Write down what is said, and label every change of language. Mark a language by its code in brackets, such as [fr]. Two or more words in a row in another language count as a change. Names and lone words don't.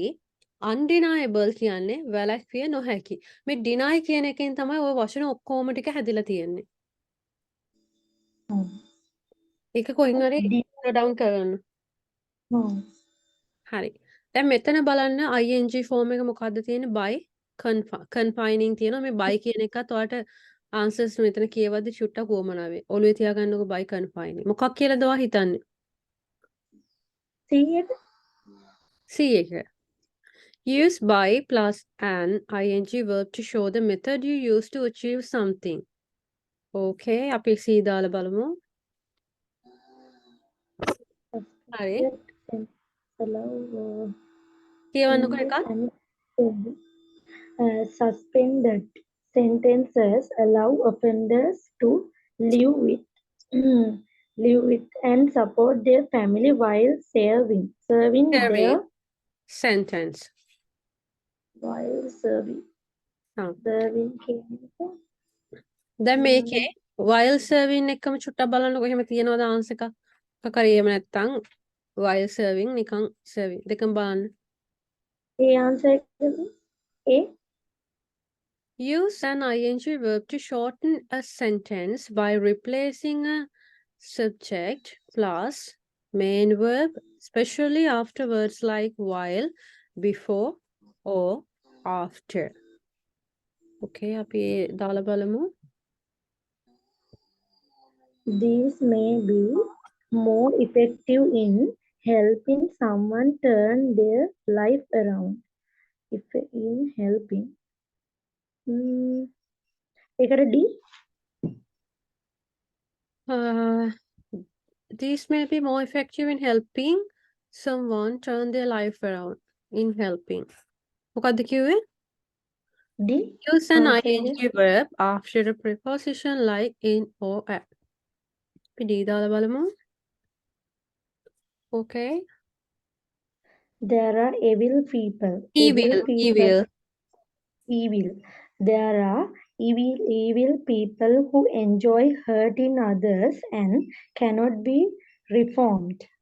[si] undeniable කියන්නේ වැළැක්විය නොහැකි. මේ deny කියන එකෙන් තමයි ওই වචන ඔක්කොම ටික හැදිලා තියෙන්නේ. ඒක කොහෙන් හරි [en] note down [si] කරගන්න. හරි. දැන් මෙතන බලන්න [en] ing form [si] එක මොකද්ද තියෙන්නේ? [en] by confining [si] තියෙනවා. මේ by කියන එකත් ඔයාලට answers මෙතන කියවද්දි චුට්ටක් වොමනාවේ. ඔළුවේ තියාගන්නකො [en] by confining. [si] මොකක් කියලාද ඔයා හිතන්නේ? C එක. [en] Use by plus an ing verb to show the method you use to achieve something. [si] Okay, අපි C දාලා බලමු. හරි. කියවන්නකො එකක්. [en] Suspended sentences allow offenders to live with and support their family while serving their sentence. While serving. [si] දැන් මේකේ [en] while serving [si] එකම චුට්ටක් බලන්නකො එහෙම තියෙනවද answer එකක්? එකක් හරි එහෙම නැත්නම් [en] while serving [si] නිකන් serving දෙකම බලන්න. ඒ answer එක A. [en] Use an ing verb to shorten a sentence by replacing a subject plus main verb, especially after words like while, before, or after. [si] Okay, අපි දාලා බලමු. [en] These may be more effective in helping someone turn their life around. If in helping. ඒකට D. These may be more effective in helping someone turn their life around. In helping. [si] මොකක්ද කිව්වේ? D. [en] Use an answer ing [si] එක. [en] verb after a preposition like in or at. [si] අපි D දාලා බලමු. [en] Okay. There are evil people. Evil. Evil. There are evil people who enjoy hurting others and cannot be reformed.